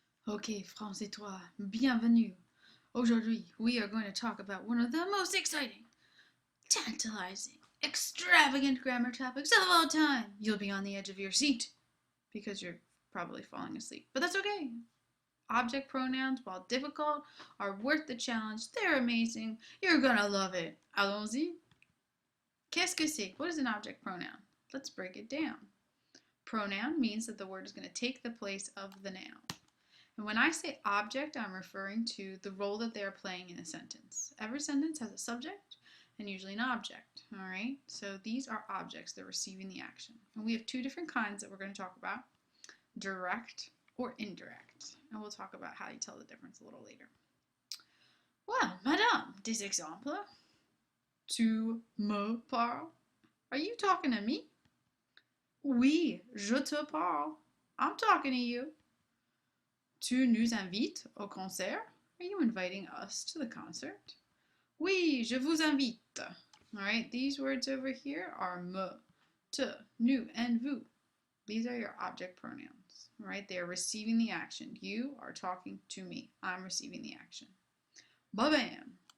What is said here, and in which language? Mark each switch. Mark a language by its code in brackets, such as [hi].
[fr] Okay, français toi, bienvenue. [en] Aujourd'hui, we are going to talk about one of the most exciting, tantalizing, extravagant grammar topics of all time. You'll be on the edge of your seat because you're probably falling asleep, but that's okay. Object pronouns, while difficult, are worth the challenge. They're amazing. You're gonna love it. [fr] Allons-y. Qu'est-ce que c'est? [en] What is an object pronoun? Let's break it down. Pronoun means that the word is going to take the place of the noun. And when I say object, I'm referring to the role that they're playing in a sentence. Every sentence has a subject and usually an object. All right, so these are objects. They're receiving the action. And we have two different kinds that we're going to talk about: direct or indirect. And we'll talk about how you tell the difference a little later. Well, madame, [fr] des exemples. Tu me parles? [en] Are you talking to me? [fr] Oui, je te parle. [en] I'm talking to you. [fr] Tu nous invites au concert? [en] Are you inviting us to the concert? [fr] Oui, je vous invite. [en] All right, these words over here are me, te, nous, and vous. These are your object pronouns. All right, they are receiving the action. You are talking to me. I'm receiving the action. Ba-bam.